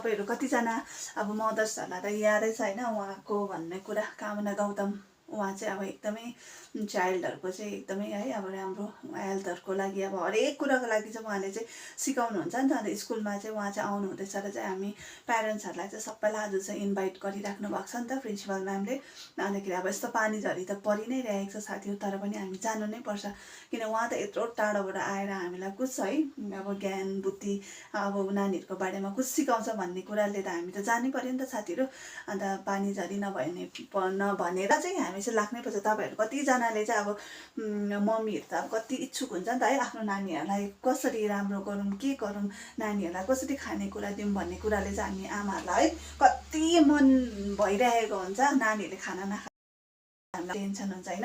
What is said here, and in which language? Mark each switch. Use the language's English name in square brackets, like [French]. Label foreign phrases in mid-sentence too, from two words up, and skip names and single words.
[Nepali] तपाईहरु कतिजना अब मदर्सहरुलाई त यादै छ हैन उहाँको भन्ने कुरा कामना गौतम उहाँ चाहिँ अब एकदमै चाइल्डहरुको चाहिँ एकदमै है अब राम्रो हेल्थहरुको लागि अब हरेक कुराको लागि चाहिँ उहाँले चाहिँ सिकाउनुहुन्छ नि त। अन्त स्कुलमा चाहिँ उहाँ चाहिँ आउनु हुँदैछ र चाहिँ हामी प्यारेन्ट्सहरुलाई चाहिँ सबैलाई आज चाहिँ इन्भाइट गरिराख्नु भएको छ नि त प्रिन्सिपल म्यामले। अन्तखेरि अब यस्तो पानी झरी त परि नै रहेको छ साथीहरु तर पनि हामी जानु नै पर्छ किन उहाँ त यत्रो टाढोबाट आएर हामीलाई कुछ है अब ज्ञान बुद्धि अब नानीहरुको बारेमा कुछ सिकाउँछ भन्ने कुराले त हामी त जानै पर्यो नि त साथीहरु। अन्त पानी झरी नभनेर चाहिँ हामी चाहिँ लाग्नै पर्छ। तपाईहरु कतिजनाले चाहिँ अब मम्मीहरु त अब कति इच्छुक हुन्छ नि त है आफ्नो नानीहरुलाई कसरी राम्रो गरौँ के गरौँ नानीहरुलाई कसरी खानेकुरा दिउँ भन्ने कुराले चाहिँ हामी आमाहरुलाई है कति मन भइरहेको हुन्छ नानीहरुले खाना नखा हामीलाई टेन्सन हुन्छ हैन।